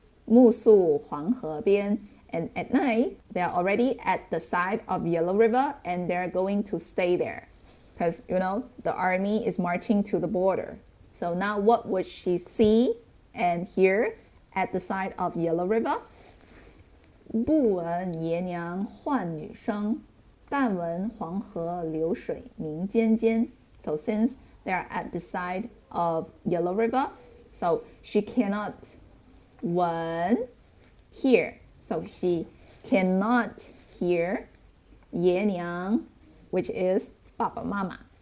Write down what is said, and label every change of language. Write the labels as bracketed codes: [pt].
[zh] 暮宿黄河边. [en] And at night, they're already at the side of Yellow River and they're going to stay there. Because, you know, the army is marching to the border. So now what would she see and hear at the side of Yellow River? [zh] 不闻爷娘唤女声，但闻黄河流水鸣溅溅. [en] So since they're at the side of Yellow River, so she cannot 闻 hear. So she cannot hear 爷娘, which is 爸爸妈妈.